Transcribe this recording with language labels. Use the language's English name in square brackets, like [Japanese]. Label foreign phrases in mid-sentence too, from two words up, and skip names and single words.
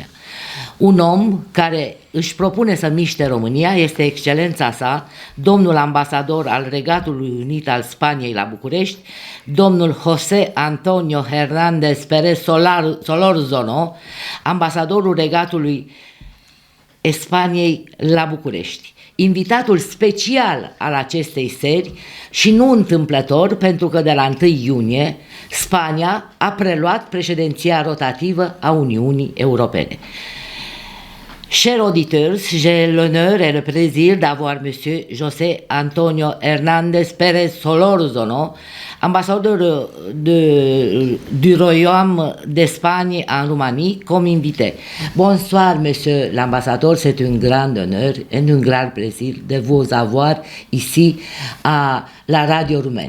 [Romanian] Un om care își propune să miște România este excelența sa, domnul ambasador al Regatului Unit al Spaniei la București, domnul José Antonio Hernández Pérez Solórzano, ambasadorul Regatului Spaniei la București. Invitatul special al acestei seri și nu întâmplător, pentru că de la 1 iunie Spania a preluat președinția rotativă a Uniunii Europene. [French] Chers auditeurs, j'ai l'honneur et le plaisir d'avoir Monsieur José Antonio Hernández Pérez Solórzano, ambassadeur du Royaume d'Espagne en Roumanie, comme invité. Bonsoir, Monsieur l'ambassadeur, c'est un grand honneur et un grand plaisir de vous avoir ici à la radio roumaine.